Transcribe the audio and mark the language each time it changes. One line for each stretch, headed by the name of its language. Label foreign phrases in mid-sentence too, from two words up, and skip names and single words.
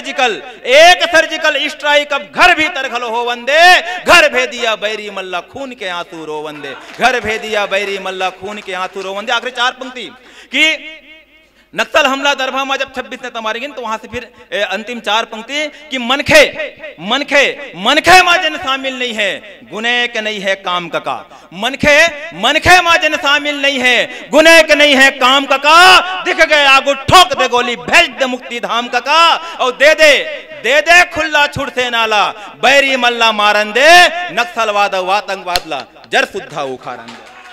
English: surgical strike
Chhattisgarhi: अब घर भीतर घलो हो वंदे, घर भेदिया बैरी मल्ला खून के आंसू रो वंदे, घर भेदिया बैरी मल्ला खून के आंसू रो वंदे। आखिरी 4 पंक्ति कि नक्सल हमला दरभा में जब 26 नेता मारे गिन, तो वहां से फिर अंतिम 4 पंक्ति कि मनखे माजन शामिल नहीं है गुने के नहीं है काम कका, मनखे माजन शामिल नहीं है गुने के नहीं है काम कका, दिख गए आगू ठोक दे गोली भेज दे मुक्ति धाम कका, और दे दे खुला छुड़ से नाला बैरी मल्ला मारन दे, नक्सलवाद आतंकवाद ला जर सुद्धा उखाड़न दे।